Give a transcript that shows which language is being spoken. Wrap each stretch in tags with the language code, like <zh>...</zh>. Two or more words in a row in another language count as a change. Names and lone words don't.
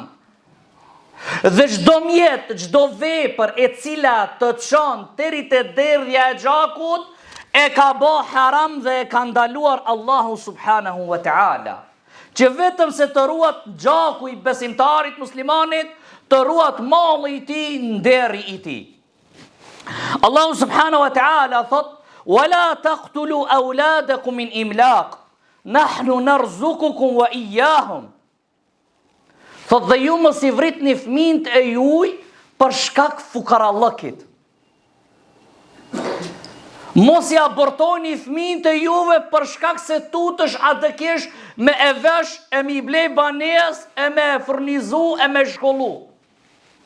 <sq>Dhe çdo mjet, çdo vepër e cila të çon deri te derdhja e gjakut, e ka bë haram dhe e ka ndaluar Allahu</sq> <ar>سبحانه وتعالى.</ar> <sq>Që vetëm se të ruat gjaku I besimtarit muslimanit, të ruat malli I tij, nderi I tij. Allahu</sq> <ar>سبحانه وتعالى</ar> <sq>thot:</sq> <ar>"ولا تقتلوا أولادكم من إملاق نحن نرزقكم وإياهم."</ar> <sq>Thot dhe ju mos I vritni fëmijët e juaj për shkak fukarallëkit. Mos I abortoni fëmijët e juve për shkak se tutesh atë kesh me e vesh, e mi blej banes, e me furnizu, e me shkollu.</sq>